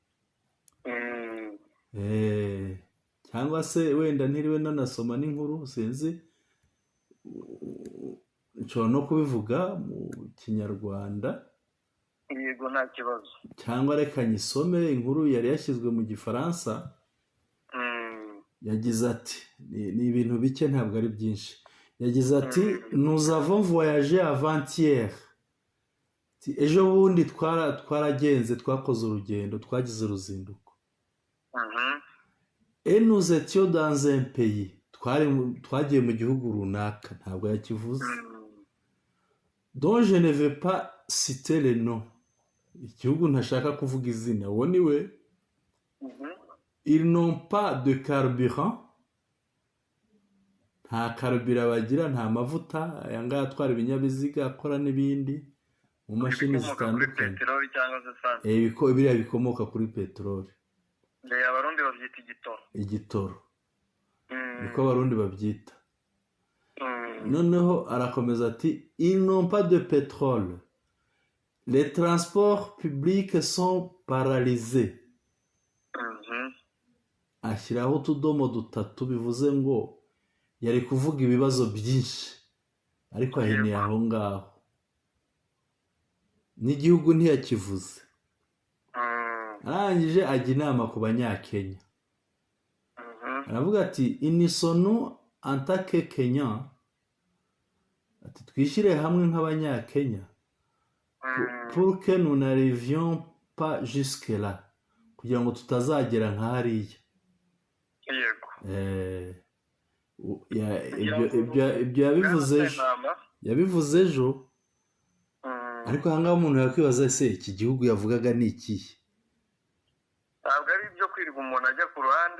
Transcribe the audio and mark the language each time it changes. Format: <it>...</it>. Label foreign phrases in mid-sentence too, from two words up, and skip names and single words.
<rw>Cyangwa se wenda ntiriwe nanasoma n'inkuru sinzi, nshobora no kubivuga mu kinyarwanda. yego nta kibazo. Cyangwa reka nyisome inkuru yari yashyizwe mu gifaransa. Yagize ati ni ibintu bike ntabwo ari byinshi. Yagize ati</rw> <fr>nous avons voyagé avant-hier.</fr> <rw>Ejo bundi twaragenze twakoze urugendo twagize uruzinduko.</rw> <fr>Et nous étions dans un pays.</fr> <rw>Twagiye mu gihugu runaka ntabwo yakivuze.</rw> <fr>Donc je ne vais pas citer les noms.</fr> <rw>Igihugu ntashaka kuvuga izina. Uwo ni we.</rw> <fr>Ils n'ont pas de carburant.</fr> <rw>Nta carburant bagira, nta mavuta aya ngaya atwara ibinyabiziga akora n'ibindi mu mashini zitandukanye. Biriya bikomoka kuri peteroli. Abarundi babyita igitoro. Igitoro niko abarundi babyita. Noneho arakomeza ati</rw> <fr>ils n'ont pas de pétrole. Les transports publics sont paralysés.</fr> <rw>Ashyiraho utudomo dutatu bivuze ngo yari kuvuga ibibazo byinshi ariko aheneye aho ngaho n'igihugu ntiyakivuze. Arangije ajya inama ku banyakenya aravuga ati inisonu antake kenya, ati twishyire hamwe nk'abanyakenya</rw> <fr>pour que nous n'arrivions pas jusque là,</fr> <rw>kugira ngo tutazagera nka hariya. Ibyo yabivuze ejo, ariko aha ngaha umuntu yakwibaza se iki gihugu yavugaga ni ikihe? Ntabwo ari ibyo kwirirwa umuntu ajya ku ruhande,</rw>